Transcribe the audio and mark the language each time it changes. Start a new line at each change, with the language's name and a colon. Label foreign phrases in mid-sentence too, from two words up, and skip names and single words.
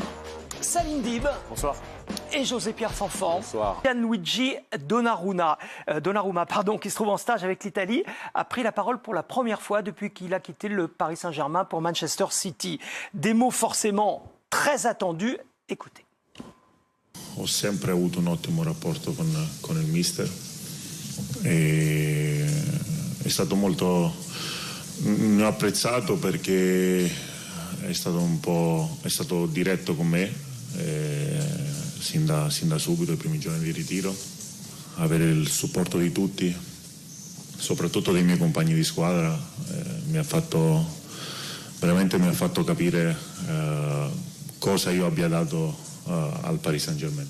French: Salim Dib. Bonsoir. Et José-Pierre Fanfan. Bonsoir. Gianluigi Donnarumma, qui se trouve en stage avec l'Italie, a pris la parole pour la première fois depuis qu'il a quitté le Paris Saint-Germain pour Manchester City. Des mots forcément très attendus. Écoutez.
Italian: Ho sempre avuto un ottimo rapporto con il mister e è stato molto, ne ho apprezzato perché è stato diretto con me. Sin da subito, i primi giorni di ritiro, avere il supporto di tutti, soprattutto dei miei compagni di squadra, mi ha fatto capire cosa io abbia dato al Paris Saint-Germain.